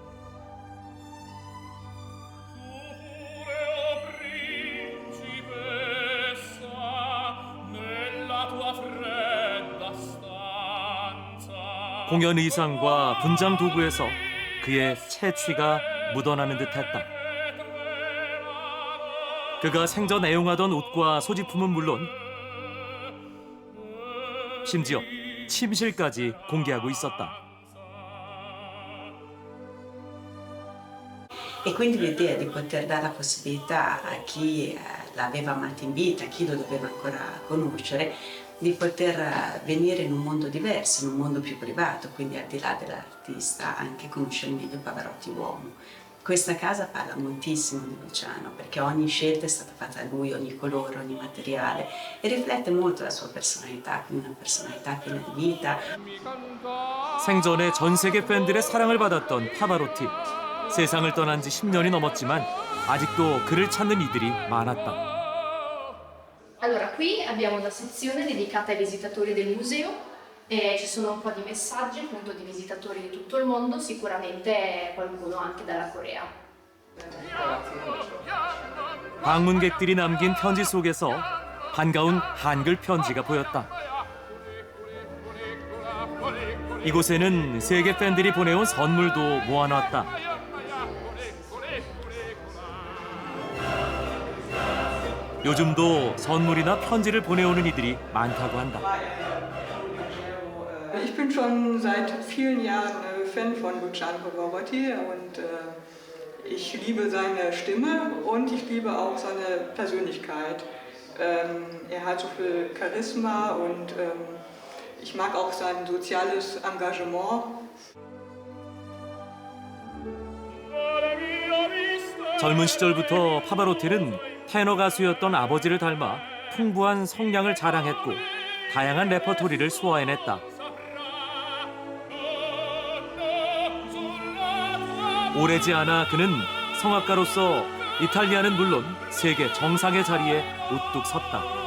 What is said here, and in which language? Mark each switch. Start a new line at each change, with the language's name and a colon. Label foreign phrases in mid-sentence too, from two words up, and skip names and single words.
Korean: 공연 의상과 분장 도구에서 그의 채취가 묻어나는 듯했다. 그가 생전 애용하던 옷과 소지품은 물론 심지어 침실까지 공개하고 있었다.
Italian: E quindi l'idea di poter dare la possibilità a chi l'aveva amato in vita, a chi lo doveva ancora conoscere, di poter venire in un mondo diverso, in un mondo più privato, quindi al di là dell'artista, anche conoscere meglio Pavarotti uomo. Questa casa parla moltissimo di Luciano, perché ogni scelta è stata fatta da lui, ogni colore, ogni materiale, e riflette molto la sua personalità, quindi una personalità piena di vita.
Korean: 생전에 전 세계 팬들의 사랑을 받았던 파바로티. 세상을 떠난 지 10년이 넘었지만 아직도 그를 찾는 이들이 많았다.
Italian: Allora, qui abbiamo una sezione dedicata ai visitatori del museo e ci sono un po' di messaggi appunto di visitatori di tutto il mondo, sicuramente qualcuno anche dalla Corea.
Korean: 방문객들이 남긴 편지 속에서 반가운 한글 편지가 보였다. 이곳에는 세계 팬들이 보내온 선물도 모아놨다. 요즘도 선물이나 편지를 보내오는 이들이 많다고 한다.
German: Ich bin schon seit vielen Jahren Fan von Luciano Pavarotti und ich liebe seine Stimme und ich liebe auch seine Persönlichkeit. Er hat so viel Charisma und ich mag auch sein soziales Engagement.
Korean: 젊은 시절부터 파바로티는 테너 가수였던 아버지를 닮아 풍부한 성량을 자랑했고 다양한 레퍼토리를 소화해냈다. 오래지 않아 그는 성악가로서 이탈리아는 물론 세계 정상의 자리에 우뚝 섰다.